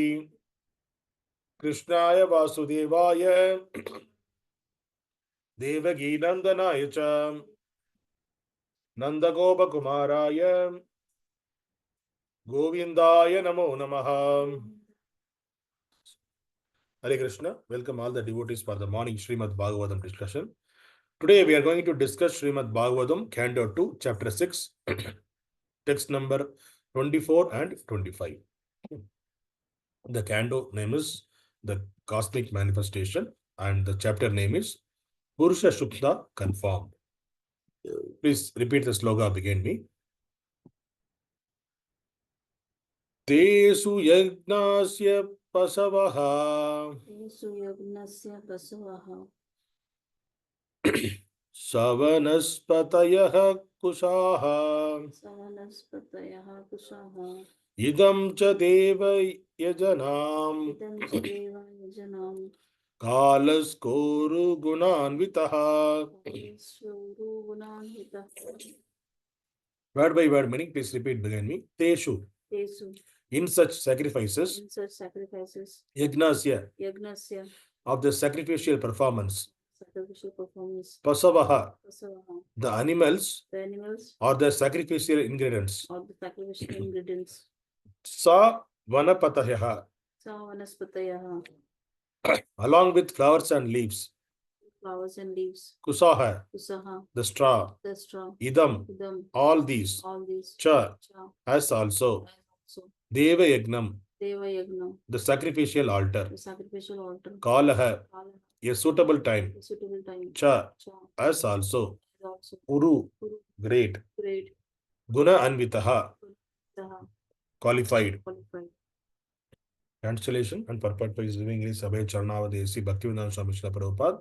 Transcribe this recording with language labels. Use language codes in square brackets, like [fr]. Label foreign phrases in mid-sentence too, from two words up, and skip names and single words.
[sa] कृष्णाय वासुदेवाय देवकी नंदनाय च नंदगोपकुमाराय गोविंदाय नमो नमः। Hare Krishna. [en] Welcome all the devotees for the morning Srimad Bhagavatam discussion. Today we are going to discuss Srimad Bhagavatam, Canto 2, Chapter 6, text number 24 and 25. The canto name is The Cosmic Manifestation and the chapter name is Purusha Shukta Confirmed. Please repeat the sloga behind me. [sa] Teṣu yajñasya paśavaḥ. Teṣu yajñasya paśavaḥ. Sa-vanaspatayaḥ kuśāḥ. Savanaspatayaḥ kuśāḥ. Idaṁ ca deva-yajanam. Idam ca deva-yajanam. Kālaś coru-guṇānvitaḥ. Coru-guṇānvitaḥ. [en] Word by word meaning, please repeat behind me. [sa] Teṣu. Teṣu. [en] In such sacrifices. In such sacrifices. [sa] Yajñasya. Yajñasya. [en] Of the sacrificial performance. Sacrificial performance. [sa] Paśavaḥ. Paśavaḥ. [en] The animals. The animals. Or the sacrificial ingredients. Or the sacrificial ingredients. [sa] Sa-vanaspatayaḥ. Savanaspatayaḥ. [en] Along with flowers and leaves. Flowers and leaves. [sa] Kuśāḥ. Kuśāḥ. [en] The straw. The straw. [sa] Idam. Idam. [en] All these. All these. [sa] Cha. Cha. [en] As also. Also. [sa] Deva-yajanam. Deva-yajanam. [en] The sacrificial altar. The sacrificial altar. [sa] Kālaḥ. Kālaḥ. [en] A suitable time. A suitable time. [sa] Cha. Cha. [en] As also. Also. [sa] Kuru. Kuru. [en] Great. Great. [sa] Guṇa-anvitaḥ. Taha. [en] Qualified. Qualified. Translation and purport by Divine Sabha Charnavadesi Bhaktivedanta Swami Srila Prabhupada.